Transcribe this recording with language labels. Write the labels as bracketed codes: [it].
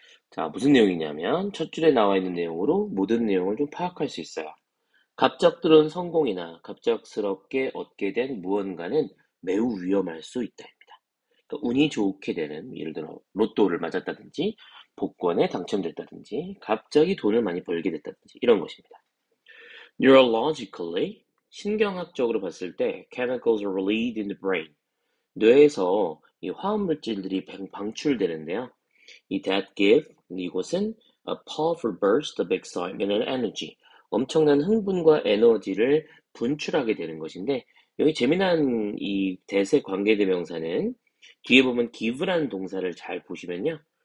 [ko] 자, 무슨 내용이냐면 첫 줄에 나와 있는 내용으로 모든 내용을 좀 파악할 수 있어요. 갑작스러운 성공이나 갑작스럽게 얻게 된 무언가는 매우 위험할 수 있다입니다. 그러니까 운이 좋게 되는, 예를 들어 로또를 맞았다든지, 복권에 당첨됐다든지, 갑자기 돈을 많이 벌게 됐다든지 이런 것입니다. [en] Neurologically, [ko] 신경학적으로 봤을 때 [en] chemicals are released in the brain. [ko] 뇌에서 이 화학 물질들이 방출되는데요. [en] 이 that give, [ko] 이것은 [en] a powerful burst of excitement and energy. [ko] 엄청난 흥분과 에너지를 분출하게 되는 것인데, 여기 재미난 이 대세 관계대명사는 뒤에 보면 give라는 동사를 잘 보시면요.